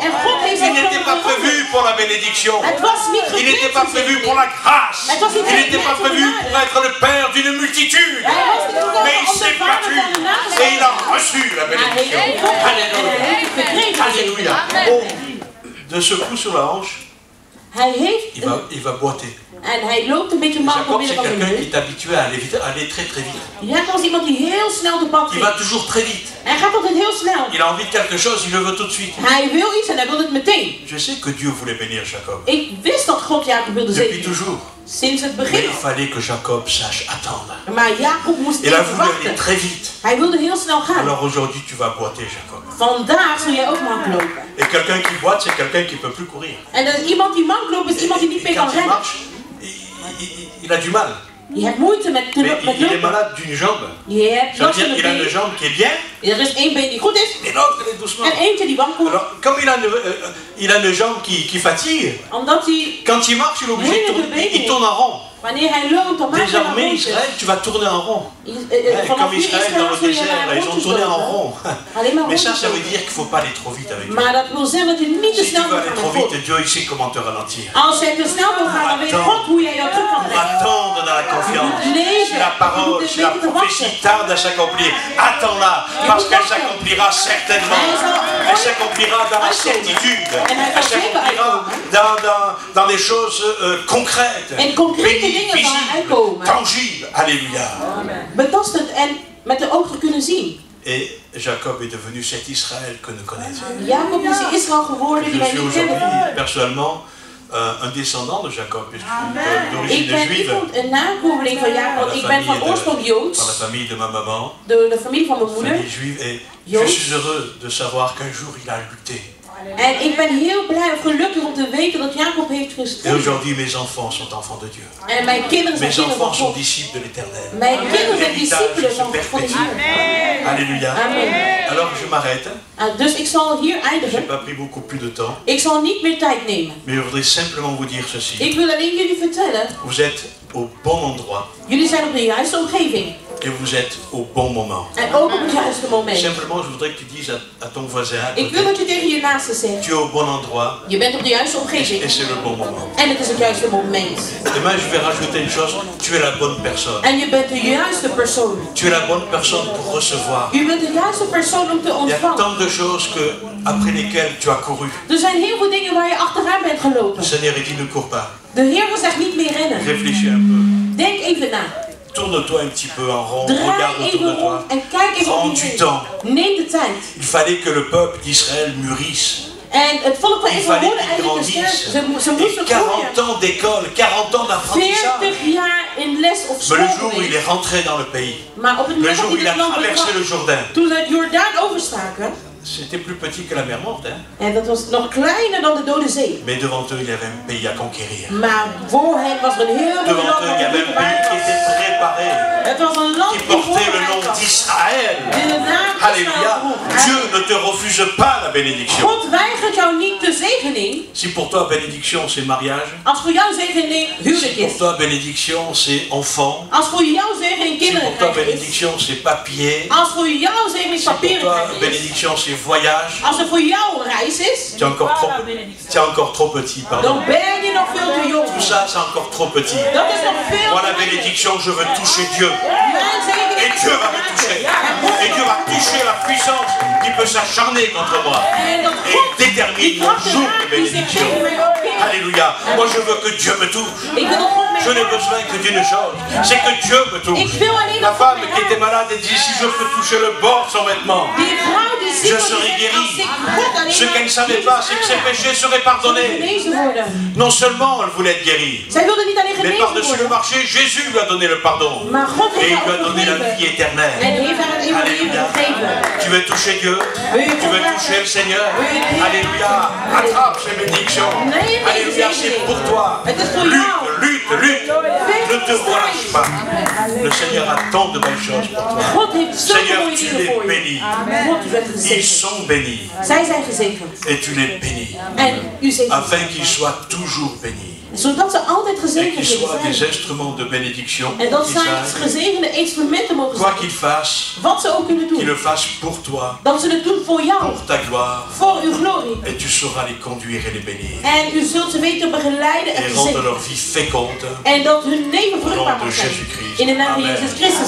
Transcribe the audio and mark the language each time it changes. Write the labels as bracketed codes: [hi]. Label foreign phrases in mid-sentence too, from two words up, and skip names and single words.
[fr] Il n'était pas prévu pour la bénédiction. Il n'était pas prévu pour la grâce. Il n'était pas prévu pour être le père d'une multitude. Mais il s'est battu et il a reçu la bénédiction. Alléluia. Alléluia. Oh, de ce coup sur la hanche, il va boiter. [nl] En hij loopt een beetje mank op [fr] Jacob, c'est quelqu'un qui est habitué à aller très très vite. [nl] Jacob is iemand die heel snel de bak [fr] Il va toujours très vite. [nl] Hij gaat altijd heel snel. [fr] Il a envie de quelque chose, il le veut tout de suite. [nl] Hij wil iets en hij wil het meteen. [fr] Je sais que Dieu voulait bénir Jacob. [nl] Ik wist dat God Jacob wilde [fr] Depuis [nl] zegenen. [fr] toujours. [nl] Sinds het [fr] Mais [nl] begin. [fr] il fallait que Jacob sache attendre. [nl] Maar Jacob moest [fr] Il a [nl] even [fr] voulu aller [nl] wachten. [fr] très vite. [nl] Hij wilde heel snel gaan. [fr] Alors aujourd'hui, tu vas boiter, Jacob. [nl] Vandaag zul jij ook mank lopen. [fr] Et quelqu'un qui boite, c'est quelqu'un qui ne peut plus courir. [nl] En iemand die mank loopt is iemand die niet meer kan [fr] Quand il [nl] rennen. [fr] marche, il a du mal. [nl] Je hebt moeite met [fr] Mais il est [nl] lopen. [fr] malade d'une jambe. [nl] Je hebt [fr] Ça veut [nl] last [fr] dire [nl] van [fr] qu'il a une [nl] een been. [fr] jambe qui est bien, [nl] Er is één been die goed is [fr] et l'autre, elle est doucement. [nl] en eentje die wankelt. [fr] Alors, comme il a une jambe qui fatigue, [nl] Omdat hij, [fr] quand il marche, il est obligé de tourner, il tourne en rond. [nl] wanneer hij loopt, dan maakt hij [fr] Désormais, [nl] rondjes. [fr] Israël, tu vas tourner en rond. [nl] Vanaf [fr] Comme [nl] hier [fr] Israël dans le [nl] zul je [fr] désert, [nl] naar [fr] là, ils ont [nl] rondjes [fr] tourné en [nl] lopen. [fr] rond. [nl] Alleen maar [fr] Mais ça, [nl] rondjes [fr] ça veut [nl] lopen. [fr] dire qu'il ne faut pas aller trop vite avec Dieu. [nl] Maar dat wil zeggen dat je niet te [fr] Si tu [nl] snel [fr] veux [nl] moet [fr] aller [nl] gaan [fr] trop [nl] met God. [fr] vite, Dieu, il sait comment te ralentir. [nl] Als jij te snel wil gaan, dan weet God hoe jij jou terug kan [fr] Pour [nl] brengen. [fr] attendre dans la confiance. Si la parole, si la prophétie tarde à s'accomplir, attends-la, parce qu'elle s'accomplira certainement. Elle s'accomplira dans la certitude. Elle s'accomplira dans des choses concrètes, [nl] En concrete dingen van [fr] visibles, [nl] uitkomen. [fr] tangibles. Alléluia. [nl] Betastend en met de ogen kunnen zien. [fr] Et Jacob est devenu cet Israël que nous connaissons. [nl] Jacob is de Israël geworden die [fr] Je [nl] wij [fr] suis [nl] niet [fr] aujourd'hui [nl] kennen. [fr] personnellement un descendant de Jacob, puisque je suis [nl] Ik [fr] d'origine [nl] ben [fr] juive, [nl] iemand, een nakomeling van Jacob, want ik ben van oorsprong [fr] par [nl] Joods. [fr] la famille de ma maman, [nl] De familie van mijn moeder. [fr] famille juive, et je suis heureux de savoir qu'un jour il a lutté. [nl] En ik ben heel blij of gelukkig om te weten dat Jacob heeft [fr] Et [nl] gestreden. [fr] aujourd'hui mes enfants sont enfants de Dieu. [nl] En mijn kinderen zijn [fr] Mes [nl] kinderen van [fr] enfants sont [nl] God. [fr] disciples de l'Éternel. [nl] Mijn kinderen zijn [fr] L'héritage [nl] discipelen [fr] se [nl] van de [fr] perpétue. [nl] Heer. [fr] Alléluia. [nl] Amen. [fr] Alors je m'arrête. [nl] Dus ik zal hier [fr] Je n'ai [nl] eindigen. [fr] pas pris beaucoup plus de temps, [nl] Ik zal niet meer tijd nemen. [fr] mais je voudrais simplement vous dire ceci. [nl] Ik wil alleen jullie vertellen. [fr] Vous êtes au bon endroit [nl] Jullie zijn op de juiste omgeving. [fr] et vous êtes au bon moment. [nl] En ook op het juiste moment. [fr] Simplement, je voudrais que tu dises à ton voisin à [nl] Ik wil [fr] côté, [nl] dat je tegen je naaste zegt. [fr] tu es au bon endroit [nl] Je bent op de juiste [fr] et [nl] omgeving. [fr] c'est le bon moment. [nl] En het is het juiste moment. [fr] Demain, je vais rajouter une chose, tu es la bonne personne. [nl] En je bent de juiste persoon. [fr] Tu es la bonne personne pour recevoir. [nl] U bent de juiste persoon om te [fr] Il y a [nl] ontvangen. [fr] tant de choses après lesquelles tu as couru. [nl] Er zijn heel veel dingen waar je achteraan bent [fr] Le [nl] gelopen. [fr] Seigneur dit ne cours pas. [nl] De Heer zegt niet meer rennen. [fr] Réfléchis un peu. [nl] Denk even na. [fr] Tourne-toi un petit peu en rond. [nl] Draai [fr] Regarde autour de [nl] even [fr] toi. [nl] om en kijk even om [fr] Prends [nl] je [fr] du [nl] heen. [fr] temps. [nl] Neem de tijd. [fr] Il fallait que le peuple d'Israël mûrisse. [nl] En het volk van [fr] Il [nl] Israël [fr] fallait [nl] hoorde [fr] qu'il [nl] eigenlijk te sterk. [fr] grandisse. [nl] Ze [fr] Et [nl] moesten [fr] 40 [nl] groeien. [fr] ans d'école, 40 ans d'apprentissage. [nl] 40 jaar in les of [fr] Mais [nl] school [fr] le jour où il [nl] geweest. [fr] est rentré dans le pays, [nl] Maar op het [fr] le [nl] moment [fr] jour [nl] dat [fr] où il [nl] hij [fr] a [nl] het land [fr] traversé le [nl] betrad, [fr] Jourdain, [nl] toen ze het Jordaan overstaken, [fr] c'était plus petit que la mer Morte, hein? [nl] en dat was nog kleiner dan de Dode Zee. [fr] Mais devant eux, il y avait un pays à conquérir. [nl] Maar voor hen was er een heel mooi [fr] Devant [nl] land [fr] eux, il y [nl] dat [fr] avait un pays qui était préparé, [nl] Het was een land [fr] qui [nl] die [fr] portait le nom [nl] voorbereid was. [fr] d'Israël. [nl] Die de naam [fr] Alléluia. [nl] Israël droeg. [fr] Dieu ne te refuse pas la bénédiction. [nl] God weigert jou niet de zegening. [fr] Si pour toi, bénédiction, c'est mariage, [nl] Als voor jou zegening huwelijk [fr] si pour [nl] is. [fr] toi, bénédiction, c'est enfant, [nl] Als voor jou zegening [fr] si [nl] kinderen [fr] pour toi, [nl] krijgen is. [fr] bénédiction, c'est papier, [nl] Als voor jou zegening [fr] si pour [nl] papieren [fr] toi, [nl] krijgen is. [fr] bénédiction, c'est voyage, [nl] Als er voor jou een reis is, [fr] tu es encore trop petit, pardon. [nl] dan ben je nog veel te jong. [fr] Tout ça, c'est encore trop petit. [nl] Dat is nog veel [fr] Moi, [nl] te [fr] la [nl] weinig. [fr] bénédiction, je veux toucher Dieu. [nl] Mijn zegening [fr] Et [nl] is [fr] Dieu va [nl] voor [fr] me [nl] mij. [fr] toucher. [nl] En God [fr] Et Dieu va toucher la puissance qui peut s'acharner contre moi. [nl] En dat [fr] Et [nl] God [fr] détermine [nl] die [fr] mon [nl] kracht [fr] jour de [nl] raakt die zich [fr] bénédiction. [nl] tegen mij opkeert. [fr] Alléluia. Moi, je veux que Dieu me touche. [nl] Ik wil dat God [fr] Je [nl] mij [fr] n'ai besoin que d'une chose, c'est que Dieu me touche. [nl] Ik wil alleen [fr] La [nl] dat God [fr] femme [nl] mij [fr] qui était [nl] raakt. [fr] malade, elle dit, si je peux toucher le bord de son vêtement, [nl] Die vrouw die ziek [fr] Je [nl] was, die [fr] serai [nl] zegt, [fr] guéri. [nl] als ik God alleen [fr] Ce qu'elle ne savait pas, c'est que ses péchés seraient pardonnés. Non seulement elle voulait être guérie, mais par-dessus le marché, Jésus lui a donné le pardon. Et il lui a donné la vie éternelle. Alléluia. Tu veux toucher Dieu? Tu veux toucher le Seigneur? Alléluia. Attrape ces bénédictions. Alléluia, c'est pour toi. Lutte. Ne te relâche pas. Le Seigneur a tant de belles choses pour toi. Seigneur, tu les bénis. Ils sont bénis. Et tu les bénis. Afin qu'ils soient toujours bénis. [nl] Zodat ze altijd gezegend willen zijn. [fr] Des instruments de bénédiction. [nl] En dat zij gezegende instrumenten mogen zijn. [fr] Quoi qu'ils fassent, [nl] wat ze ook kunnen doen. [fr] Qu'ils le fassent pour toi. [nl] Dat ze het doen voor jou. [fr] Pour ta gloire. [nl] Voor uw glorie. [fr] Et tu sauras les conduire et les bénir. [nl] En u zult ze weten begeleiden en gezegenen. [fr] Et rendre leur vie féconde. [nl] En dat hun leven vruchtbaar mag zijn. In de naam van Jezus Christus.